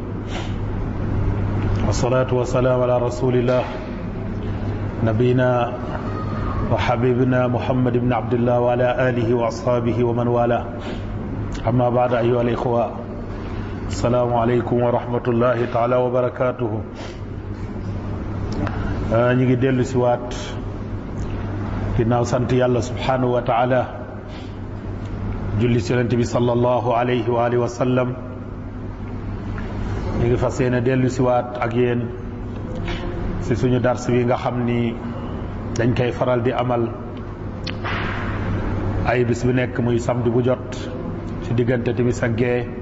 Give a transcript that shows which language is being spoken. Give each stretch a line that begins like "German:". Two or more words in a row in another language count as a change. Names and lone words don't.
Arabic: والصلاة والسلام على رسول الله نبينا وحبيبنا محمد بن عبد الله وعلى آله وأصحابه ومن والاه أما بعد أيها الإخوة السلام عليكم ورحمة الله تعالى وبركاته
Wolof: ñu ngi dellu siwaat ginnaaw sant yàlla
Arabic: سبحانه وتعالى
Wolof: julli ci yonent bi
Arabic: صلى الله عليه وعلى آله وسلم
Wolof: ñu ngi fas yéene dellu siwaat ak yéen ci suñu dars bi nga xam ni dañ koy faral di amal ay bis bu nekk muy samedi bu jot ci diggante timis ak gee